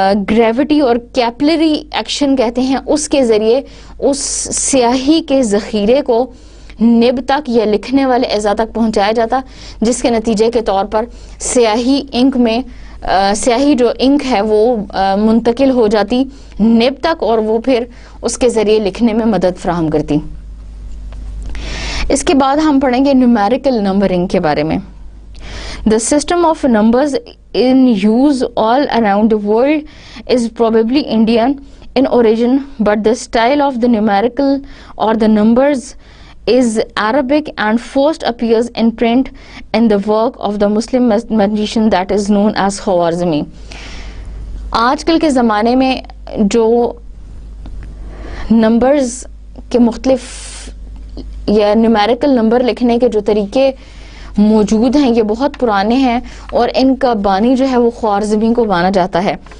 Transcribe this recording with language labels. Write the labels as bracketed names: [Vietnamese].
[Urdu] Gravity اور کیپلری action کہتے ہیں، اس کے ذریعے اس سیاہی کے ذخیرے کو نب تک یا لکھنے والے اعضاء تک پہنچایا جاتا، جس کے نتیجے کے طور پر سیاہی انک میں سیاہی جو انک ہے وہ منتقل ہو جاتی نب تک، اور وہ پھر اس کے ذریعے لکھنے میں مدد فراہم کرتی. اس کے بعد ہم پڑھیں گے نیومیریکل نمبرنگ کے بارے میں. [English] The system of numbers in use all around the world is probably Indian in origin, but the style of the numerical or the numbers is Arabic and first appears in print in the work of the Muslim mathematician that is known as Khwarizmi. [Urdu] آج کل کے زمانے میں جو numbers کے مختلف یا numerical number لکھنے کے جو طریقے موجود ہیں یہ بہت پرانے ہیں، اور ان کا بانی جو ہے وہ خوارزمی کو مانا جاتا ہے.